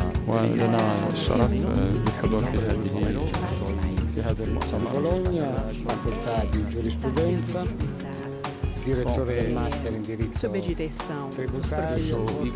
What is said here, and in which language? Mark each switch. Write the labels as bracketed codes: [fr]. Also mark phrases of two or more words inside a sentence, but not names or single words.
[ar] ولنا الشرف بالحضور في هذا المؤتمر. [it] Bologna, facoltà di giurisprudenza, direttore del master in diritto [pt] Sob a direção dos tributário. Eu sou professores.